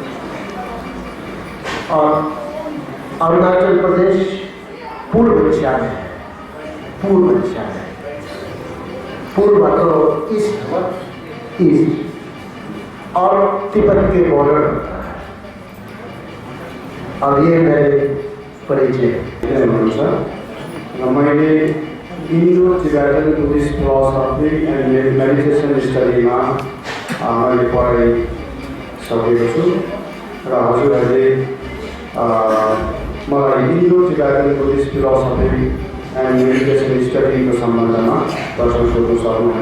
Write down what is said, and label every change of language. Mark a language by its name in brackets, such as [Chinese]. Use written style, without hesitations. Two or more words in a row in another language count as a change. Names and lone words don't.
[Hindi] और अरुणाचल प्रदेश पूर्व दिशा में है, पूर्व दिशा में, पूर्व तो ईस्ट, और तिब्बत के बॉर्डर होता है। और ये मेरे परिचय [Nepali] मैले [English] Indo Tibetan Buddhist philosophy and meditation [Nepali] स्टडीमा मैले पढाइसकेको छु र हजुरहरूले मलाई [English] Indo Tibetan Buddhist philosophy and meditation [Nepali] स्टडीको सम्बन्धमा प्रश्न सोध्न सक्नुहुन्छ।